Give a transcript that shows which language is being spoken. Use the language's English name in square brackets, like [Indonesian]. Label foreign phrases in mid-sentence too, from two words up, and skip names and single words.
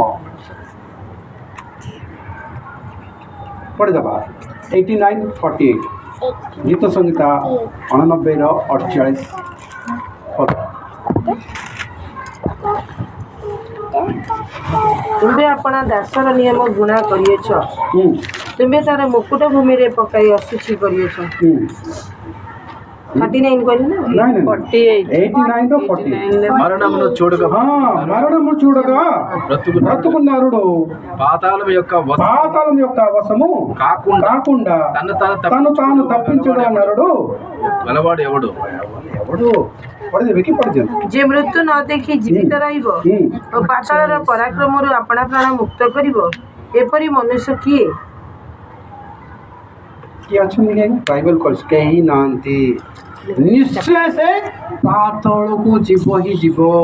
[Odia] ପଢ଼ିଦେବା 89:48 ଗୀତ ସଂହିତା 89ର 48 ପଦ। ତୁମେ ଆପଣା ଦାସର ନିୟମ ଗୁଣା କରିଅଛ, ତୁମେ ତାର ମୁକୁଟ ଭୂମିରେ ପକାଇ ଅଶୁଚି କରିଅଛ। 39 କହିଲେ ନା? 89 [Telugu] మరణమును చూడగా మరణము చూడగా బ్రతుకున్నారుడు పాతాళం యొక్క వశము కాకుండా తను తాను తప్పించడం నరుడు గలవాడు ఎవడు? [Odia] ଯେ ମୃତ୍ୟୁ ନ ଦେଖି ଜୀବିତ ରହିବ ଓ ପାତାଳର ପରାକ୍ରମରୁ ଆପଣା ପ୍ରାଣ ମୁକ୍ତ କରିବ, ଏପରି ମନୁଷ୍ୟ କିଏ? କିଏ ଅଛନ୍ତି? ବାଇବେଲ କହିଛି କେହି ନାହାନ୍ତି। ନିଶ୍ଚୟ ସେ ପାତାଳକୁ ଯିବ ହିଁ ଯିବ।